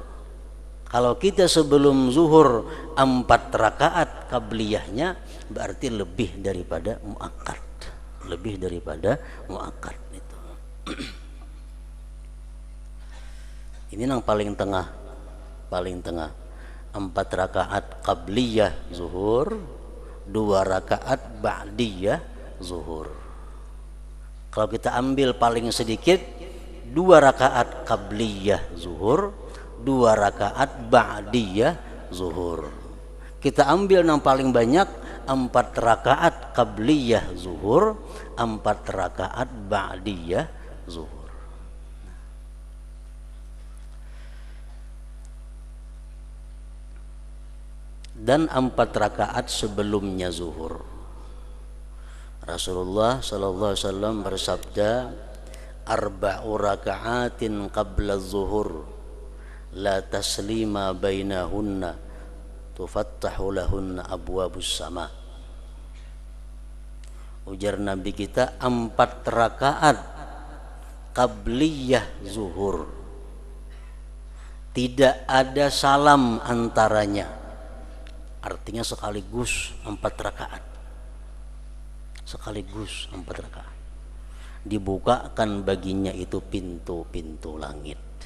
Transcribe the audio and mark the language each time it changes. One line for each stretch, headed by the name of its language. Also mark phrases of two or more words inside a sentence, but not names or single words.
Indonesian: Kalau kita sebelum zuhur 4 rakaat qabliyahnya, berarti lebih daripada muakkad. Lebih daripada muakkad itu. Ini yang paling tengah. 4 rakaat qabliyah zuhur, 2 rakaat ba'diyah zuhur. Kalau kita ambil paling sedikit 2 rakaat qabliyah zuhur, 2 rakaat ba'diyah zuhur. Kita ambil yang paling banyak 4 rakaat qabliyah zuhur, 4 rakaat ba'diyah zuhur. Dan 4 rakaat sebelumnya zuhur.
Arabic: Rasulullah صلى الله عليه وسلم bersabda, أربع ركعات قبل الظهر لا تسليم بينهن تفتح لهن أبواب السماء.
Indonesian: Ujar Nabi kita, 4 rakaat qabliyah zuhur, tidak ada salam antaranya. Artinya sekaligus 4 rakaat, sekaligus 4 rakaat dibukakan baginya itu pintu-pintu langit.